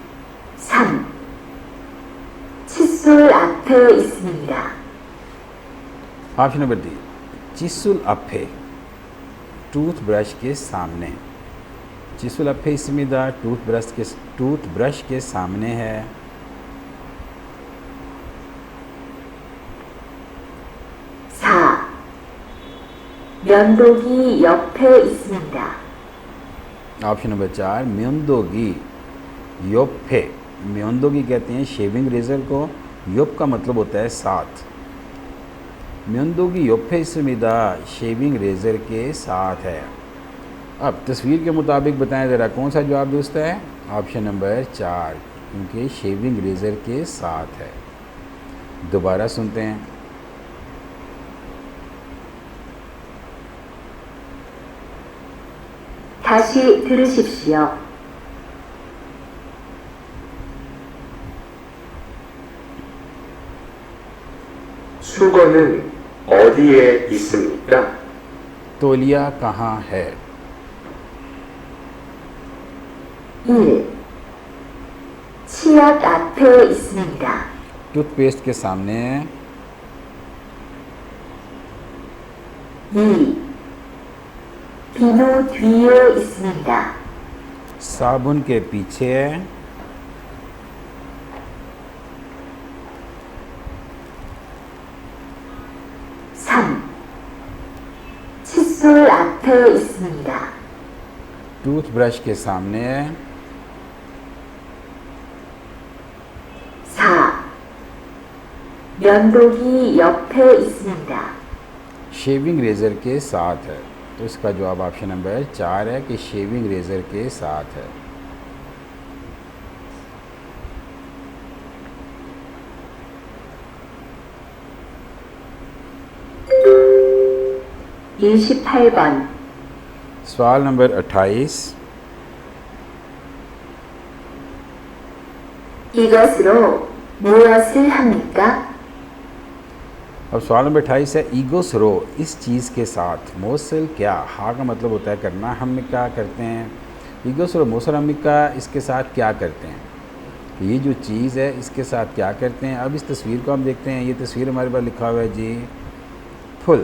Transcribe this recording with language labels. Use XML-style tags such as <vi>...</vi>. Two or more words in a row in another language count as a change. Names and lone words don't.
<ko>3. 칫솔 앞에 있습니다.</ko> <en>option number</en> <ur>3</ur> <ko>칫솔 앞에</ko> <ur>ٹوتھ برش کے سامنے.</ur> <ko>칫솔 앞에 있습니다</ko> <ur>ٹوتھ برش کے سامنے ہے.</ur> <ko>4. 면도기 옆에 있습니다.</ko> <en>option number</en> <ko>4 면도기 옆에.</ko> <ur>میوندوگی کہتے ہیں</ur> <en>shaving razor</en> <ur>کو، یوپ کا مطلب ہوتا ہے ساتھ.</ur> <ko>면도기 옆에 있습니다</ko> <en>shaving razor</en> <ur>کے ساتھ ہے. اب تصویر کے مطابق بتائیں ذرا کون سا جواب درست ہے.</ur> <en>option number</en> <ur>4 کیونکہ</ur> <en>shaving razor</en> <ur>کے ساتھ ہے. دوبارہ سنتے ہیں.</ur> <ko>다시 들으십시오. 수건은 어디에 있습니까?</ko> <ur>تولیہ کہاں ہے.</ur> <ko>1. 치약 앞에 있습니다.</ko> <ur>ٹوتھ پیسٹ کے سامنے ہے.</ur> <ko>2. 비누 뒤에 있습니다.</ko> <ur>صابن کے پیچھے ہے.</ur> <ko>3. 칫솔 앞에 있습니다.</ko> <ur>ٹوتھ برش کے سامنے ہے.</ur> <ko>4. 면도기 옆에 있습니다.</ko> <en>shaving razor</en> <ur>کے ساتھ ہے. تو اس کا جواب</ur> <en>option number</en> <ur>4 ہے کہ</ur> <en>shaving razor</en> <ur>کے ساتھ ہے.</ur> <ko>(28번)</ko> <ur>سوال نمبر 28</ur> <ko>이것으로 무엇을 합니까?</ko> <ur>اب سوال نمبر 28 ہے ایگوسرو اس چیز کے ساتھ. موسل کیا، ہا کا مطلب ہوتا ہے کرنا، ہم کیا کرتے ہیں.</ur> <ko>이것으로 무엇을 합니까</ko> <ur>اس کے ساتھ کیا کرتے ہیں. تو یہ جو چیز ہے اس کے ساتھ کیا کرتے ہیں. اب اس تصویر کو ہم دیکھتے ہیں۔ یہ تصویر ہمارے پاس لکھا ہوا ہے جی فل.</ur>